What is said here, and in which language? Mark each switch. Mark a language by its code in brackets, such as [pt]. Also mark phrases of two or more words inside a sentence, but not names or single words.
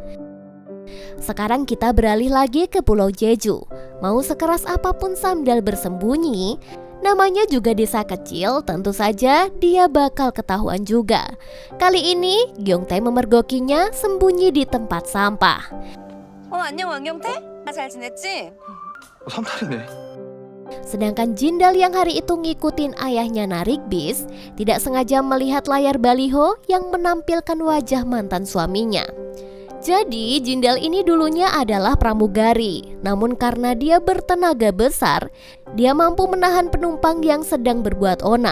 [id] Sekarang kita beralih lagi ke Pulau Jeju. Mau sekeras apapun Samdal bersembunyi, namanya juga desa kecil, tentu saja dia bakal ketahuan juga. Kali ini, Gyeongtae memergokinya sembunyi di tempat sampah. [ko] 안녕 왕경태? 잘 지냈지? 삼탈이네. [id] Sedangkan Jindal yang hari itu ngikutin ayahnya narik bis, tidak sengaja melihat layar baliho yang menampilkan wajah mantan suaminya. Jadi Jindal ini dulunya adalah pramugari, namun karena dia bertenaga besar, dia mampu menahan penumpang yang sedang berbuat onar.